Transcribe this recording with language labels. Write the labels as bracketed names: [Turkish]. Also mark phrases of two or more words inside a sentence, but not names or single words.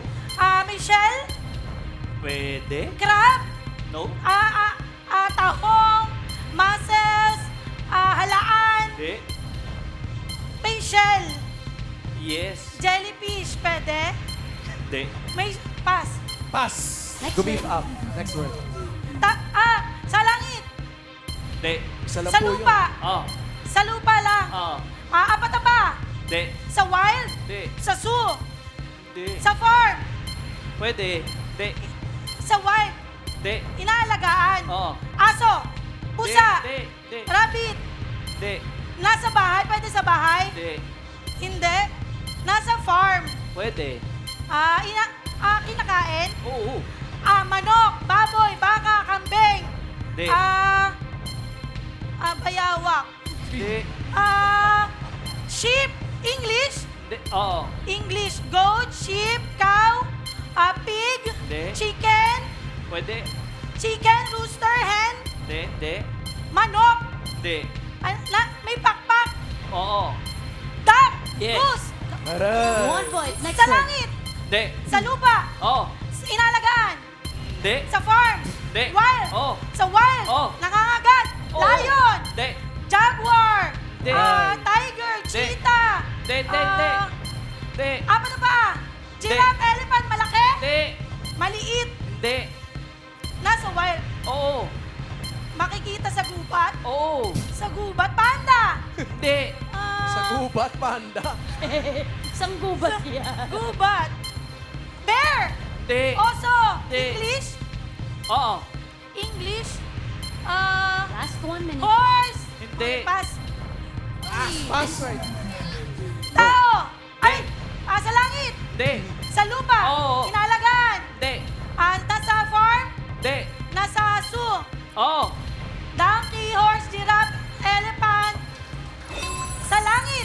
[Filipino] May shell. Pwede. [English] Crab. No. [Filipino] Tahong. Mussels. Halaan. De. May shell. [English] Yes. [Filipino] Jellyfish. Pwede. De. May pass. [English] Pass. Next To beef up. Next word. [Filipino] Sa langit. De. Isa lang Sa po yun. lupa. Oh. Sa lupa lang. Oh. Apat na ba? De. Sa wild. De. Sa zoo. De. Sa farm. Pwede. De. Sa wild. De. Inaalagaan. Oh. Aso. Pusa. De. De. [English] Rabbit. [Filipino] De. Nasa bahay. Pwede sa bahay. De. Hindi. Nasa farm. Pwede. Kinakain. Oo. Manok, baboy, baka, kambing. De. Bayawak. De. [English] Sheep. English. [Filipino] De. Oo. [English] English. Goat, sheep, cow, pig, [Filipino] De. [English] chicken, [Filipino] Pwede. [English] chicken, rooster, hen, [Filipino] De. De. manok. De. May pakpak. Oo. [English] Duck. Yes. Goose. [Filipino] Aray. [English] 1 point. Next [Filipino] Sa [English] word. [Filipino] langit. De. Sa lupa. Oo. Inalagaan. De. Sa farm. De. [English] Wild. [Filipino] Oo. Sa wild. Oo. Nangangagat. Oo. [English] Lion. [Filipino] De. [English] Jaguar. [Filipino] De. [English] Tiger. Cheetah. [Filipino] De. De. De. De. Apa na ba? [English] Giraffe, elephant, malaki? [Filipino] De. Maliit. De. Nasa wild. Oo. Makikita sa gubat. Oo. Sa gubat, panda. De. Sa gubat, panda. Isang gubat yan. Gubat. Bear. Hindi. Oso. Hindi. [English] English. [Filipino] Oo. [English] English. Last 1 minute. Horse. [Filipino] Hindi. [English] Pass. Pass right. [Filipino] Tao. Ay. Sa langit. Hindi. Sa lupa. Oo. Inalagaan. Hindi. Nasa farm. Hindi. Nasa zoo. Oo. [English] Donkey, horse, giraffe, elephant. [Filipino] Sa langit.